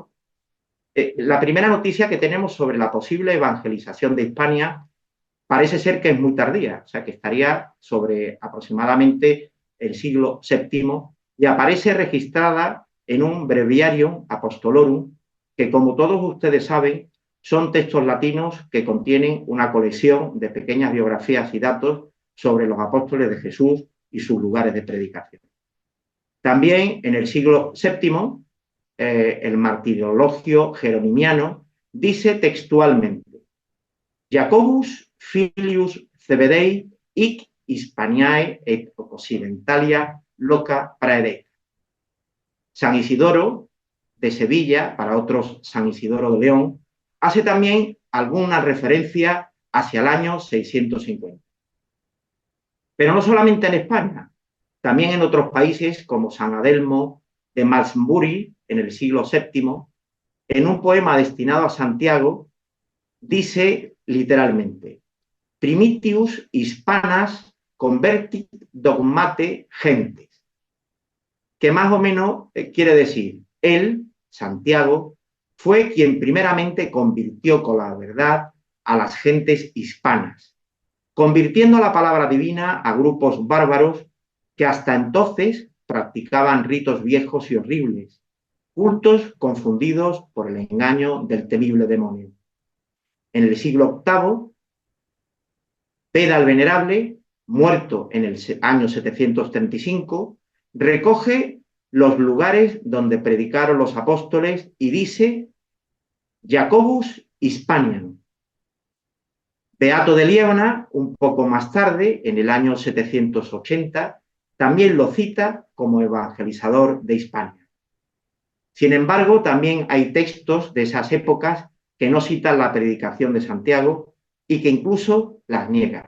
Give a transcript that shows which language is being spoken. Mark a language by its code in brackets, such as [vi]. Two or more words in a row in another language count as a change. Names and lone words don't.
[es] La primera noticia que tenemos sobre la posible evangelización de Hispania parece ser que es muy tardía, o sea, que estaría sobre aproximadamente el siglo VII y aparece registrada en un [la] Breviarium Apostolorum, [es] que como todos ustedes saben, son textos latinos que contienen una colección de pequeñas biografías y datos sobre los apóstoles de Jesús y sus lugares de predicación. También en el siglo VII, el martirologio jeronimiano dice textualmente: [la] Jacobus filius Zebedei hic Hispaniae et occidentalia loca praedit. [es] San Isidoro de Sevilla, para otros San Isidoro de León, hace también alguna referencia hacia el año 650. Pero no solamente en España, también en otros países como San Adelmo de Malmesbury en el siglo VII, en un poema destinado a Santiago, dice literalmente: [la] Primitius hispanas convertit dogmate gentes, [es] que más o menos quiere decir, él, Santiago, fue quien primeramente convirtió con la verdad a las gentes hispanas, convirtiendo la palabra divina a grupos bárbaros que hasta entonces practicaban ritos viejos y horribles, cultos confundidos por el engaño del temible demonio. En el siglo VIII, Beda el Venerable, muerto en el año 735, recoge los lugares donde predicaron los apóstoles y dice: [la] Jacobus Hispaniam. [es] Beato de Liébana, un poco más tarde, en el año 780, también lo cita como evangelizador de Hispania. Sin embargo, también hay textos de esas épocas que no citan la predicación de Santiago y que incluso las niegan.